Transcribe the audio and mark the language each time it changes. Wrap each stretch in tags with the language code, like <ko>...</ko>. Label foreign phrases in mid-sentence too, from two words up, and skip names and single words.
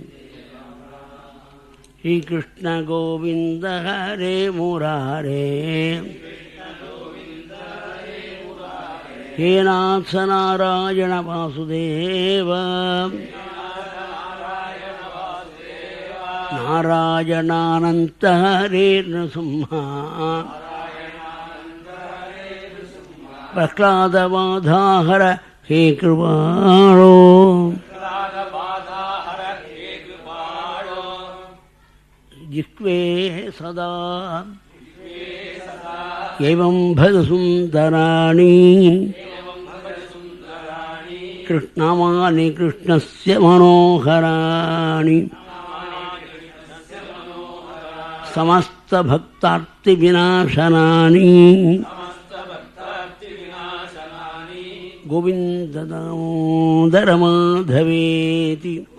<sa>श्रीकृष्ण गोविन्द हरे मुरारे हे नाथ नारायण वासुदेव नारायणानन्त हरे नरसिंह प्रह्लादबाधाहर हे कृपालो जिह्वे सदा एवं भजसुन्दराणि कृष्णमानि कृष्णस्य मनोहराणि समस्तभक्तार्तिविनाशनानि गोविन्द दामोदर माधवेति</sa>